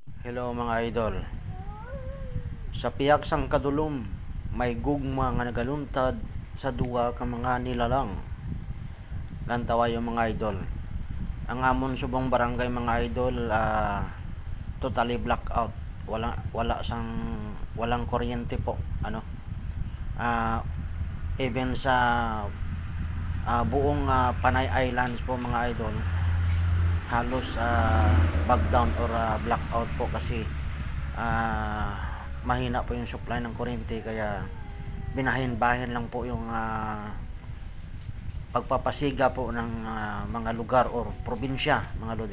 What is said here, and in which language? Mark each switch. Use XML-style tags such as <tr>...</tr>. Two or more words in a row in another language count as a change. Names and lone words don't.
<tl>Hello mga idol.</tl> <hil>Sa piyak sang kadulom, may gugma nga nagaluntad sa duwa ka mga nilalang. Lantawa yung mga idol. Ang amon subong barangay mga idol,</hil> <en>totally blackout.</en> <tl>Walang kuryente po. Ah, Even sa buong Panay Islands po mga idol, halos backdown or blackout po kasi mahina po yung supply ng kuryente, kaya binahin-bahin lang po yung pagpapasiga po ng mga lugar or probinsya mga lodi.</tl>